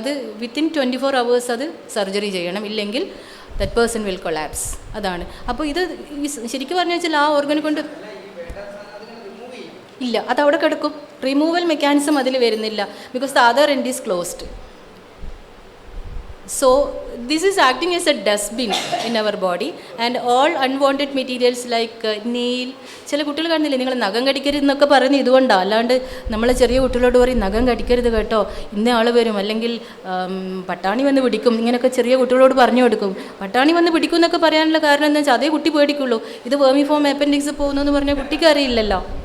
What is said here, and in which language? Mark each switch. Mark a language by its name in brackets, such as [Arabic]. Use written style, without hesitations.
[Malayalam] അത് within 24 hours അത് surgery ചെയ്യണം, ഇല്ലെങ്കിൽ [English] That person will collapse. [Malayalam] അതാണ്. അപ്പോൾ ഇത് ശരിക്കും പറഞ്ഞു വെച്ചാൽ ആ ഓർഗനെ കൊണ്ട് ഇല്ല, അതവിടെ കിടക്കും. റിമൂവൽ മെക്കാനിസം അതിൽ വരുന്നില്ല, [English] Because the other end is closed. So this is acting as a dustbin in our body, and all unwanted materials like nail. [Malayalam] ചില കുട്ടികൾ കാണുന്നില്ലേ, നിങ്ങൾ നഖം കടിക്കരുത് എന്നൊക്കെ പറയുന്നത് ഇതുകൊണ്ടാണ്. അല്ലാണ്ട് നമ്മളെ ചെറിയ കുട്ടികളോട് പറയും നഖം കടിക്കരുത് കേട്ടോ, ഇന്ന ആൾ വരും, അല്ലെങ്കിൽ പട്ടാണി വന്ന് പിടിക്കും, ഇങ്ങനെയൊക്കെ ചെറിയ കുട്ടികളോട് പറഞ്ഞു കൊടുക്കും. പട്ടാണി വന്ന് പിടിക്കും എന്നൊക്കെ പറയാനുള്ള കാരണം എന്താ വെച്ചാൽ അതേ കുട്ടി പേടിക്കുള്ളൂ. ഇത് വെർമിഫോം അപ്പൻഡിക്സ് പോകുന്നു എന്ന് പറഞ്ഞാൽ കുട്ടിക്ക് അറിയില്ലല്ലോ.